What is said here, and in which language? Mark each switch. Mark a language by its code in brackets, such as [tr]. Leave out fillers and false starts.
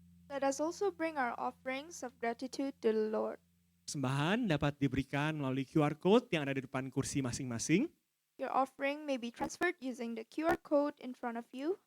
[en] Let us also bring our offerings of gratitude to the Lord. [id] Persembahan dapat diberikan melalui QR Code yang ada di depan kursi masing-masing. [en] Your offering may be transferred using the QR code in front of you.